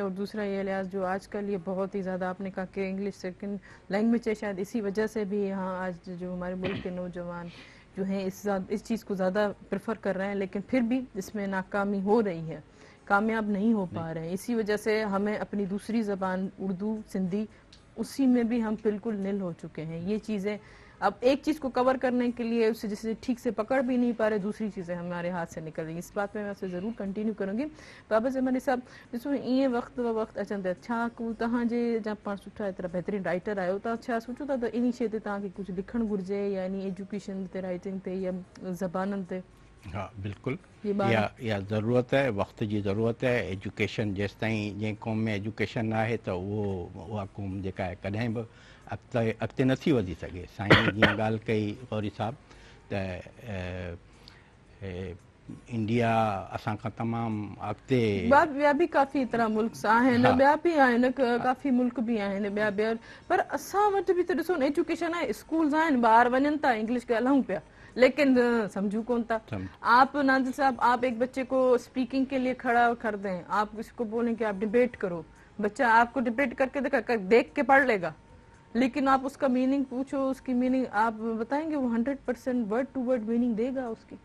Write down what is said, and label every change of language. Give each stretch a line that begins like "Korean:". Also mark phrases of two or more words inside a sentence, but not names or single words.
Urdu: اور دوسرا یہ لحاظ جو آج کل یہ بہت ہی زیادہ آپ نے کہا کہ
English: English second language
Urdu: ہے، شاید اسی وجہ سے بھی یہاں آج جو ہمارے ملک کے نوجوان جو ہیں اس چیز کو زیادہ پریفر کر رہے ہیں، لیکن پھر بھی اس میں ناکامی ہو رہی ہے، کامیاب نہیں ہو پا رہے ہیں. اسی وجہ سے ہمیں اپنی دوسری زبان اردو سندھی اسی میں بھی ہم بالکل نل ہو چکے ہیں. یہ چیزیں اب ایک چیز کو کور کرنے کے لیے اسے جیسے ٹھیک سے پکڑ بھی نہیں پا رہے، دوسری چیزیں ہمارے ہاتھ سے نکل رہی. اس بات پہ میں آپ سے ضرور کنٹینیو کروں گی.
Sindhi: बाबा ज़मानी साहब ॾिसो ईअं वक़्त ब वक़्त अचनि था, छा को तव्हांजे जा पाण सुठा एतिरा बहितरीन राइटर आहियो, तव्हां छा सोचो था त इन शइ ते तव्हांखे कुझु लिखणु घुरिजे, या इन एजुकेशन ते राइटिंग ते या ज़बाननि ते? हाँ बिल्कुलु, इहा ज़रूरत है, वक्त जी ज़रूरत है। एजुकेशन जेसि ताईं जंहिं क़ौम में एजुकेशन आहे त उहा क़ौम जेका आहे कॾहिं बि अॻिते नथी वधी सघे। साईं जीअं ॻाल्हि कई गौरी साहब त इंडिया असां खां तमामु अॻिते, ॿिया बि काफ़ी तरह मुल्क आहिनि, ॿिया बि आहिनि, काफ़ी मुल्क बि आहिनि ॿिया, पर असां वटि बि त ॾिसो न एजुकेशन आहे, स्कूल्स आहिनि, ॿार वञनि था, इंग्लिश ॻाल्हायूं पिया, लेकिन समझू कौन था।
Urdu: آپ ناظر صاحب، آپ ایک بچے کو اسپیکنگ کے لیے کھڑا کر دیں، آپ اس کو بولیں کہ آپ ڈیبیٹ کرو، بچہ آپ کو ڈیبیٹ کر کے دیکھ کے پڑھ لے گا، لیکن آپ اس کا مینِنگ پوچھو، اس کی مینِنگ آپ بتائیں گے، وہ 100%
English: word to word meaning
Urdu: دے گا اس کی.